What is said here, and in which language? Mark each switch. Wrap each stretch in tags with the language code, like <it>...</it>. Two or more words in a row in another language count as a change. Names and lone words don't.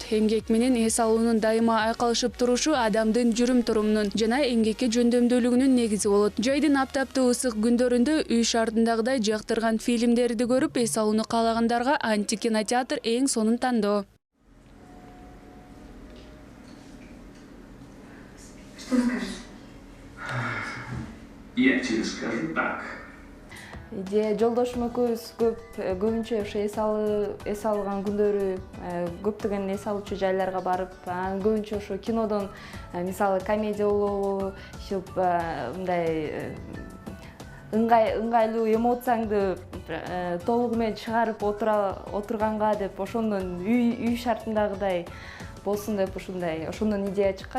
<ky>Эмгек менен эс алуунун дайыма айкалышып турушу адамдын жүрүм-турумунун жана эмгекке жөндөмдүүлүгүнүн негизи болот. Жайдын аптаптуу ысык күндөрүндө үй шартындагыдай жактырган фильмдерди көрүп, эс алууну каалагандарга антикинотеатр эң сонун тандоо.</ky> <ru>Что скажешь? Я тебе скажу так.</ru> <ky>Жолдошум экөөбүз көбүнчө ошо эс алган күндөрү көптөгөн эс алуучу жайларга барып, көбүнчө ошо кинодон мисалы комедия болобу, мындай ыңгайлуу эмоцияңды толугу менен чыгарып отурганга деп ошондон үй шартындагыдай болсун деп ошондон идея чыккан.</ky>